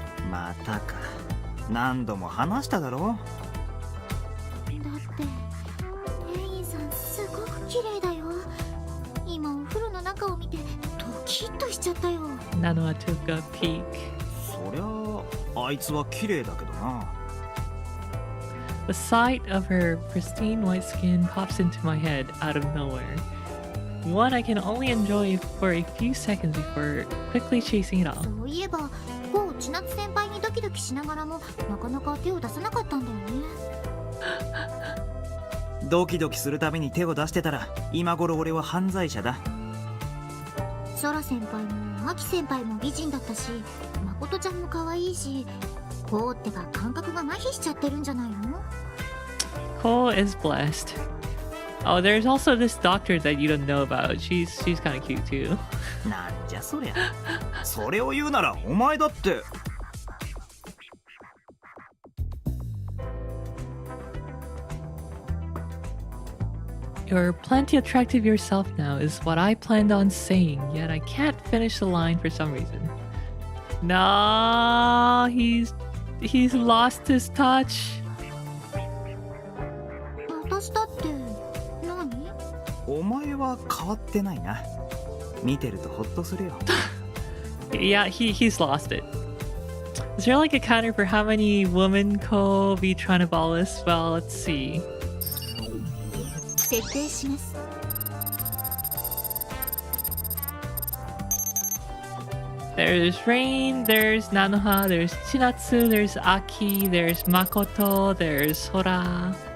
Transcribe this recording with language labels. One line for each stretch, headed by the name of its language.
Japanese: またか。何度も話しただろ。だってレインさんすごく綺麗だよ。今お風呂の中を見てドキッとしちゃったよ。
English: Nanoha took a peek.
Japanese: そりゃあいつは綺麗だけどな。
English: The sight of her pristine white skin pops into my head out of nowhere. One I can only enjoy for a few seconds before quickly chasing it off.
Japanese: そういえば千夏先輩にドキドキしながらもなかなか手を出さなかったんだよね。ドキドキするたびに手を出してたら今頃俺は犯罪者だ。空先輩もアキ先輩も美人だったし、誠ちゃんも可愛いし、こうってば感覚が麻痺しちゃってるんじゃないの？
English: Cole is blessed. Oh, there's also this doctor that you don't know about. She's kind of cute too.
Japanese: なんじゃそりゃ。それを言うならお前だって。
English: You're plenty attractive yourself now is what I planned on saying, yet I can't finish the line for some reason. No, he's lost his touch.
Japanese: 私だって何？お前は変わってないな。見てるとホッとするよ。
English: Yeah, he's lost it. Is there like a counter for how many women Cole be trying to ball this? Well, let's see.
Japanese: 設定します。
English: There's Rain, there's Nanoha, there's Chinatsu, there's Aki, there's Makoto, there's Sora.